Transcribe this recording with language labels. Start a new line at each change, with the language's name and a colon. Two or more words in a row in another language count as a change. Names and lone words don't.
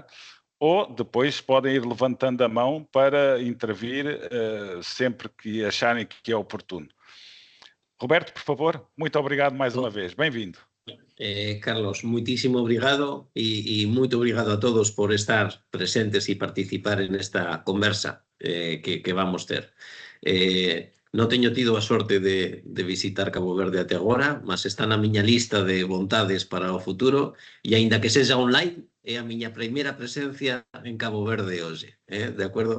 Portuguese: Ou depois podem ir levantando a mão para intervir sempre que acharem que é oportuno. Roberto, por favor, muito obrigado mais uma vez. Bem-vindo.
Galician: Carlos, muitísimo obrigado e muito obrigado a todos por estar presentes e participar en esta conversa que vamos ter. Non teño tido a sorte de visitar Cabo Verde até agora, mas está na miña lista de vontades para o futuro e, aínda que sexa online, é a miña primeira presencia en Cabo Verde hoxe, de acordo?